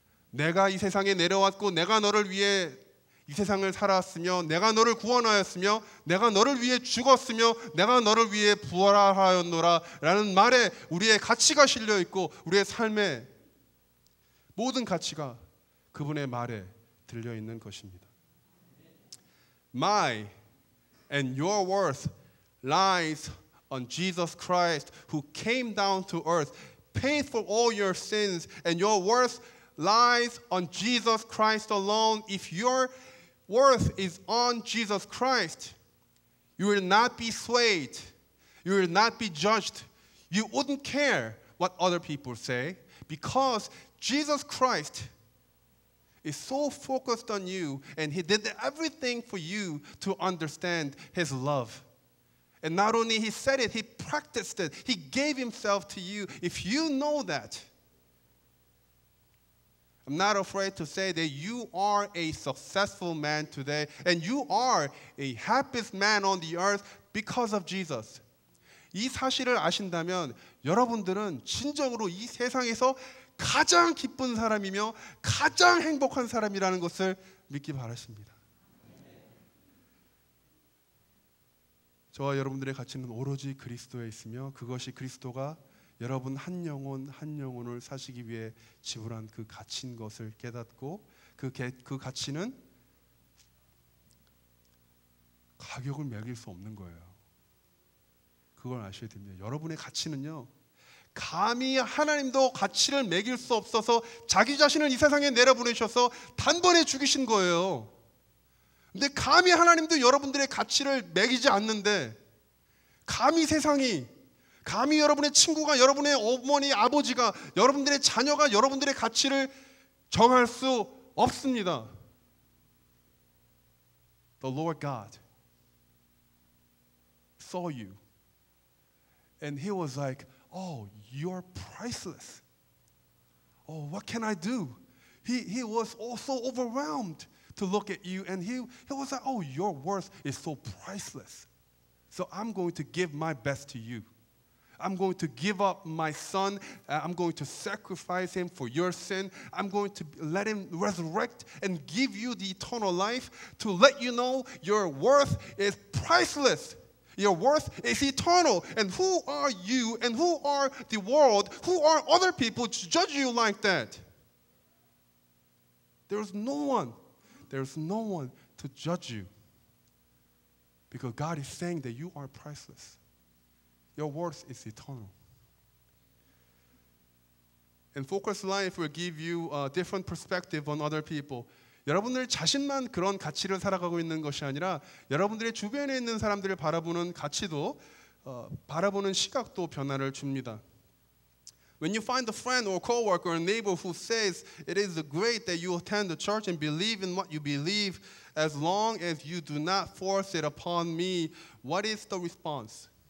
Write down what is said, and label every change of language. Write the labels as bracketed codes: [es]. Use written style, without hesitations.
[ko] 내가 이 세상에 내려왔고 내가 너를 위해 이 세상을 살았으며 내가 너를 구원하였으며 내가 너를 위해 죽었으며 내가 너를 위해 부활하였노라 라는 말에 우리의 가치가 실려 있고 우리의 삶의 모든 가치가 그분의 말에 들려 있는 것입니다. [en] My and your worth lies on Jesus Christ who came down to earth, paid for all your sins, and your worth lies on Jesus Christ alone. If your worth is on Jesus Christ, you will not be swayed, you will not be judged, you wouldn't care what other people say because Jesus Christ is so focused on you and He did everything for you to understand His love. And not only He said it, He practiced it. He gave Himself to you. If you know that, I'm not afraid to say that you are a successful man today and you are a happiest man on the earth because of Jesus. [ko] 이 사실을 아신다면 여러분들은 진정으로 이 세상에서 가장 기쁜 사람이며 가장 행복한 사람이라는 것을 믿기 바라십니다. 저와 여러분들의 가치는 오로지 그리스도에 있으며 그것이 그리스도가 여러분 한 영혼 한 영혼을 사시기 위해 지불한 그 가치인 것을 깨닫고 그 가치는 가격을 매길 수 없는 거예요. 그걸 아셔야 됩니다. 여러분의 가치는요, 감히 하나님도 가치를 매길 수 없어서 자기 자신을 이 세상에 내려보내셔서 단번에 죽이신 거예요. 근데 감히 하나님도 여러분들의 가치를 매기지 않는데, 감히 세상이, 감히 여러분의 친구가, 여러분의 어머니, 아버지가, 여러분들의 자녀가 여러분들의 가치를 정할 수 없습니다. [en] The Lord God saw you and He was like, oh, you're priceless. Oh, what can I do? He was also overwhelmed to look at you, and he was like, oh, your worth is so priceless. So I'm going to give my best to you. I'm going to give up my son. I'm going to sacrifice him for your sin. I'm going to let him resurrect and give you the eternal life to let you know your worth is priceless. Your worth is eternal. And who are you and who are the world, who are other people to judge you like that? There's no one to judge you. Because God is saying that you are priceless. Your worth is eternal. And Focus Life will give you a different perspective on other people. [ko] 여러분들 자신만 그런 가치를 살아가고 있는 것이 아니라 여러분들의 주변에 있는 사람들을 바라보는 가치도 바라보는 시각도 변화를 줍니다. [en] When you find a friend or coworker or neighbor who says it is great that you attend the church and believe in what you believe as long as you do not force it upon me, what is the response?